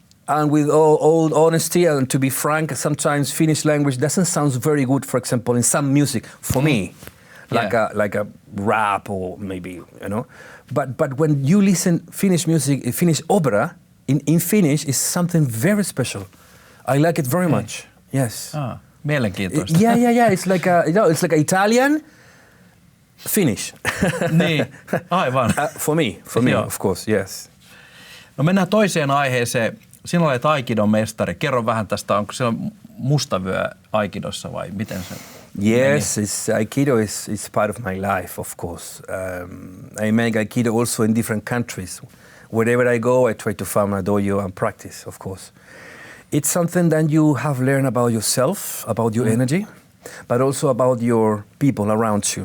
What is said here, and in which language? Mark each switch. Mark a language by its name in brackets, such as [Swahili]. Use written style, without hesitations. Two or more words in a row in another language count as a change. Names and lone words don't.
[English] And with all honesty and to be frank, sometimes Finnish language doesn't sound very good, for example, in some music for me, like a rap or maybe, you know. But when you listen Finnish music, Finnish opera in Finnish is something very special. I like it very much. Yes. [Finnish] Mielenkiintoista. [English] Yeah. It's like it's like Italian, Finnish. [Finnish] Niin, aivan. [English] For me, of course, yes. [Finnish] No mennään toiseen aiheeseen. Sinä olet aikidon mestari. Kerro vähän tästä, onko siellä mustavyö aikidossa vai miten se [English] Yes, aikido is part of my life, of course. I make aikido also in different countries. Wherever I go, I try to find a dojo and practice, of course. It's something that you have learned about yourself, about your energy, but also about your people around you.